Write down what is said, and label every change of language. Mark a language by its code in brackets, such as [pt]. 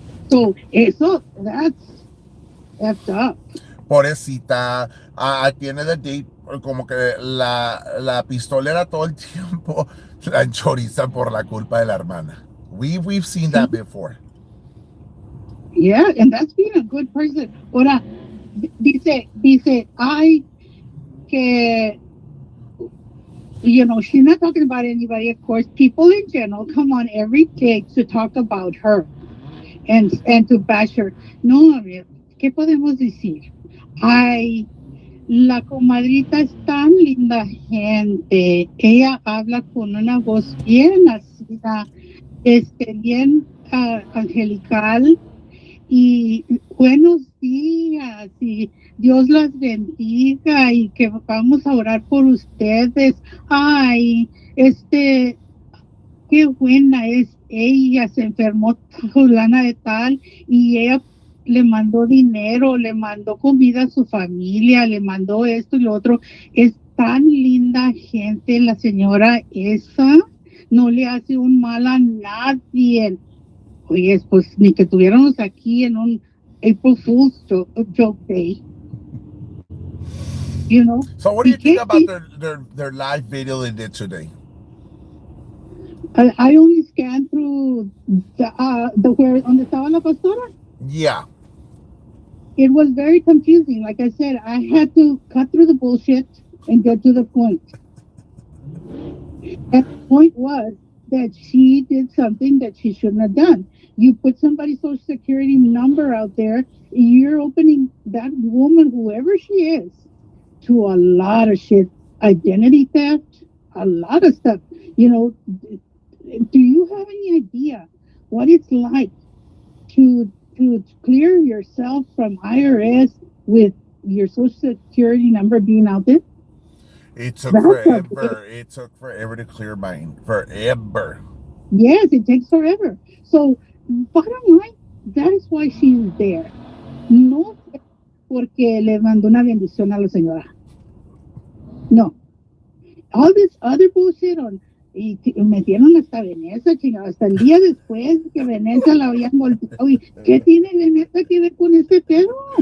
[en] So, that's up. [es] Pobrecita, tiene de date, como que la pistolera todo el tiempo la enchorizan por la culpa de la hermana. [en] We've seen that before. Yeah, and that's being a good person. [es] Ahora, dice, ay, que, [en] she's not talking about anybody, of course. People in general come on every day to talk about her and to bash her. [es] No, ¿qué podemos decir? Ay, la comadrita es tan linda gente. Ella habla con una voz bien así, bien angelical. Y buenos días, y Dios las bendiga, y que vamos a orar por ustedes. Ay, qué buena es ella, se enfermó fulana de tal, y ella le mandó dinero, le mandó comida a su familia, le mandó esto y lo otro. Es tan linda gente la señora esa, no le hace un mal a nadie. Oye, pues ni que tuviéramos aquí en un [en] April Fool's joke day. So what do you think about their live video they did today? I only scanned through the where [es] donde estaba la pastora. [en] Yeah. It was very confusing. Like I said, I had to cut through the bullshit and get to the point. And the point was that she did something that she shouldn't have done. You put somebody's social security number out there, you're opening that woman, whoever she is, to a lot of shit. Identity theft, a lot of stuff. Do you have any idea what it's like to clear yourself from IRS with your social security number being out there? It took forever. It took forever to clear mine. Forever. Yes, it takes forever. So, bottom line, that is why she's there. [es] No porque le mandó una bendición a la señora. No. [en] All this other bullshit [es] y metieron hasta Vanessa, chingada, hasta el día después que Vanessa la habían golpeado. ¿Y qué tiene Vanessa que ver con este pedo?